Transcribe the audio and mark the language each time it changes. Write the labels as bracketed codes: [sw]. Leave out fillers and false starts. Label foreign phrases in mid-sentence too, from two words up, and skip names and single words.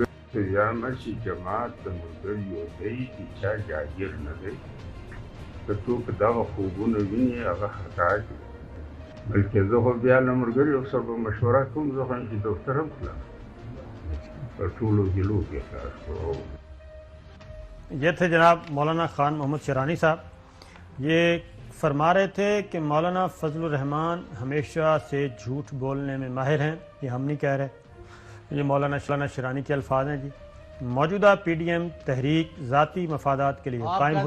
[ps] یا مشي جماعت د ملګریو دی چې چا جاګیر نه دی، که څوک دغه خوبونه ویني هغه خطا دي. بلکې زه خو بیا له ملګریو سره به مشوره کوم، زه خو چې دفتر هم خلاص په ټولو ضلعو کې خلاص کوم. [ur] یہ تھے جناب مولانا خان محمد شرانی صاحب. یہ فرما رہے تھے کہ مولانا فضل الرحمان ہمیشہ سے جھوٹ بولنے میں ماہر ہیں. یہ ہم نہیں کہہ رہے، یہ مولانا شرانی کے الفاظ ہیں. جی موجودہ PDM تحریک ذاتی مفادات کے لیے قائم ہوئی،